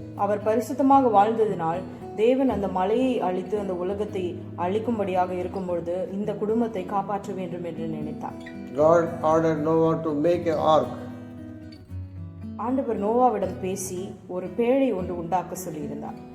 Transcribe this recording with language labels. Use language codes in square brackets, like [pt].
[ta] அவர் பரிசுத்தமாக வாழ்ந்ததினால் தேவன் அந்த மலையை அழித்து அந்த உலகத்தை அழிக்கும்படியாக இருக்கும் பொழுது இந்த குடும்பத்தை காப்பாற்ற வேண்டும் என்று நினைத்தார். [en] God ordered Noah to make an ark. [ta] ஆண்டவர் நோவாவிடம் பேசி ஒரு பேழை ஒன்று உண்டாக்க சொல்லியிருந்தார்.